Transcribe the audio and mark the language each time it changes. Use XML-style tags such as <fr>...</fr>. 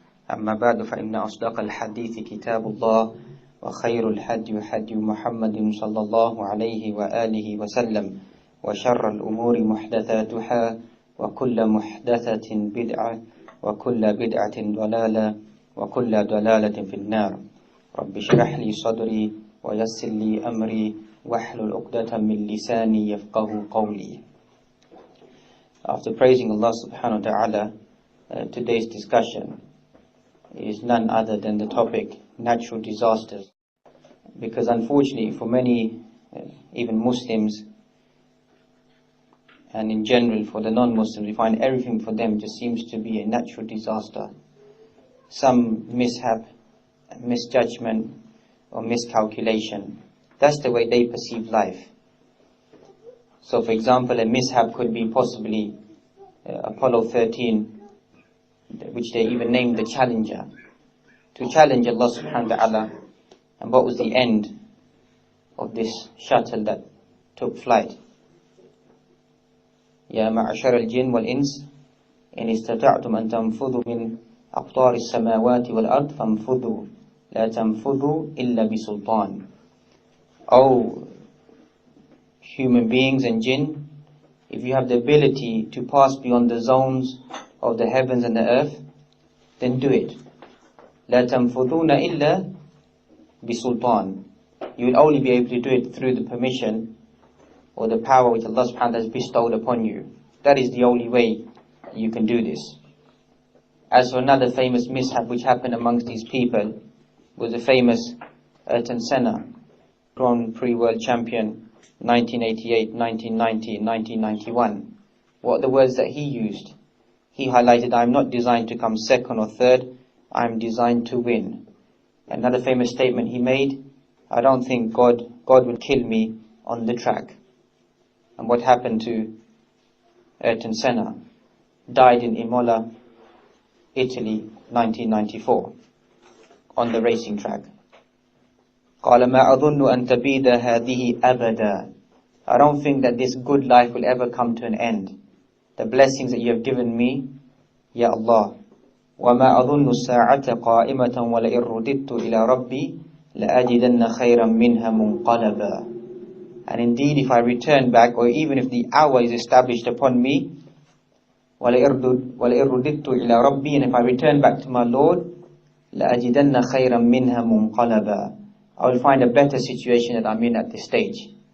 <ar>أما بعد فإن أصدق الحديث كتاب الله وخير الهدي هدي محمد صلى الله عليه وآله وسلم وشر الأمور محدثاتها وكل محدثة بدعة وكل بدعة ضلالة وكل ضلالة في النار. رب اشرح لي صدري ويسر لي أمري واحلل عقدة من لساني يفقهوا قولي.</ar> <en>After praising Allah subhanahu wa ta'ala, today's discussion is none other than the topic natural disasters. Because unfortunately for many, even Muslims, and in general for the non-Muslims, we find everything for them just seems to be a natural disaster. Some mishap, misjudgment or miscalculation. That's the way they perceive life. So for example, a mishap could be possibly Apollo 13, which they even named the Challenger, to challenge Allah subhanahu wa ta'ala. And what was the end of this shuttle that took flight?</en> <ar>يا معشر الجن والإنس إن استطعتم أن تنفذوا من أقطار السماوات والأرض فانفذوا لا تنفذوا إلا بسلطان.</ar> <en>O human beings and jinn, if you have the ability to pass beyond the zones of the heavens and the earth, then do it.</en> <ar>لا تنفذون إلا بسلطان.</ar> <en>You will only be able to do it through the permission or the power which Allah subhanahu wa ta'ala has bestowed upon you. That is the only way you can do this. As for another famous mishap which happened amongst these people was the famous Ayrton Senna, Grand Prix World Champion 1988, 1990, 1991. What are the words that he used? He highlighted, I am not designed to come second or third, I am designed to win. Another famous statement he made, I don't think God will kill me on the track. And what happened to Ayrton Senna? Died in Imola, Italy, 1994, on the racing track.</en> <ar>قال ما أظن أن تبيد هذه أبدا.</ar> <en>I don't think that this good life will ever come to an end. The blessings that you have given me, Ya Allah.</en> <ar>وما أظن الساعة قائمة ولئن رددت إلى ربي لأجدن خيرا منها منقلبا.</ar> <en>And indeed, if I return back, or even if the hour is established upon me,</en> <ar>وَلَئِرْدِدْتُ إِلَىٰ رَبِّي,</ar> <en>and if I return back to my Lord,</en> <ar>لَأَجِدَنَّ خَيْرًا مِنْهَا مُنْقَلَبًا,</ar> <en>I will find a better situation that I'm in at this stage.</en>